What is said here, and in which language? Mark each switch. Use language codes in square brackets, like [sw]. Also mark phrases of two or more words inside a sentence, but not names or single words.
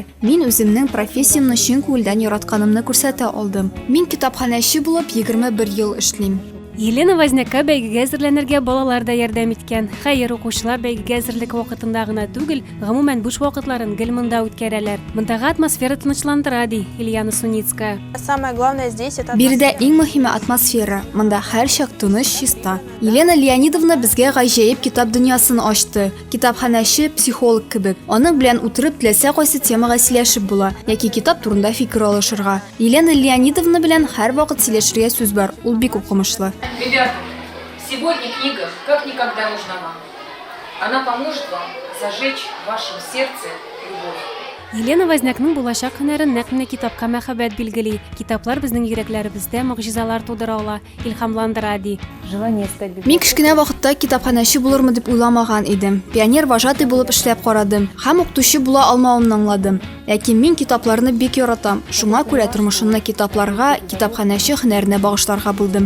[tt] Мин үземнең профессиямны чын күңелдән яратканымны күрсәтә алдым. Мин китапханәче булып 21 ел эшлим. Елена Вознякка бәйгегә әзерләнергә балалар да ярдәм иткән. Хәер, укучылар бәйгегә әзерлек вакытында гына түгел, гомумән буш вакытларын гел монда үткәрәләр. Мондагы атмосфера тынычландыра, ди Ильяна Суницкая. [ru] Самое главное здесь это [tt] Биредә иң мөһиме атмосфера. Монда һәр чак тыныч, чиста. Елена Леонидовна безгә гаҗәеп китап дөньясын ачты. Китапханәче психолог кебек. Аның белән утырып теләсә кайсы темага сөйләшеп була, яки китап турында фикер алышырга. Елена Леонидовна белән һәр вакыт сөйләшергә сүз бар. Ул бик укымышлы. [ru] Ребята, сегодня книга как никогда нужна вам. Она поможет вам зажечь в вашем сердце любовь. [tt] Елена Вознякның булачак һөнәрен нәкъ менә китапка мәхәббәт билгели. Китаплар безнең йөрәкләребездә мөгъҗизалар тудыра ала, илһамландыра, ди. Мин кичкенә вакытта китапханәче булырмы дип уйламаган идем. [ru] Пионер вожатый [tt] булып эшләп карадым. Һәм укытучы була алмавымны аңладым. Ләкин мин китапларны бик яратам. Шуңа күрә тормышымны китапларга, китапханәче һөнәренә багышларга булдым.